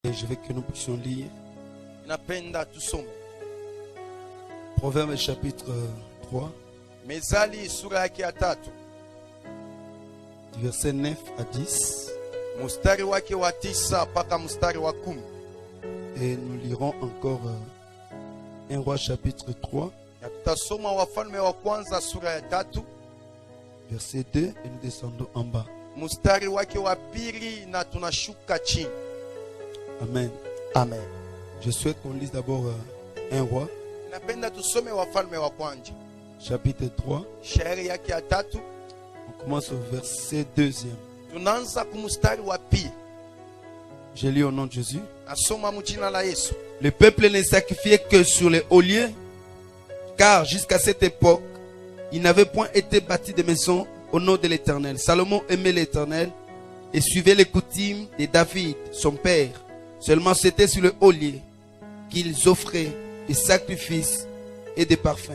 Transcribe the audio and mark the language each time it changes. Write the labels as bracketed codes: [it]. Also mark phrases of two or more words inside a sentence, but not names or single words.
[fr] Et je veux que nous puissions lire [sw] Napenda tusome [fr] Proverbe chapitre 3, [sw] Mezali sura yake ya 3 [fr] du verset 9 à 10. [sw] mstari wake wa 9 mpaka mstari wa 10. [fr] Et nous lirons encore 1 Roi chapitre 3, [sw] Na tutasoma Wafalme wa kwanza sura ya 3 [fr] verset 2 et nous descendons en bas. [sw] mstari wake wa 2 na tunashuka chini. [fr] Amen. [sw] Amen. [fr] Je souhaite qu'on lise d'abord 1 Roi [sw] Napenda tusome Wafalme wa kwanza [fr] chapitre 3. [sw] shairi yake ya 3. [fr] On commence au verset 2e. [sw] Tunaanza kumstari wa 2. [fr] Je lis au nom de Jésus. [sw] Nasoma mjina la Yesu. [fr] Le peuple ne sacrifiait que sur les hauts lieux, car jusqu'à cette époque, il n'avait point été bâti de maison au nom de l'Éternel. Salomon aimait l'Éternel et suivait les coutumes de David, son père. Seulement c'était sur le haut lieu qu'ils offraient des sacrifices et des parfums.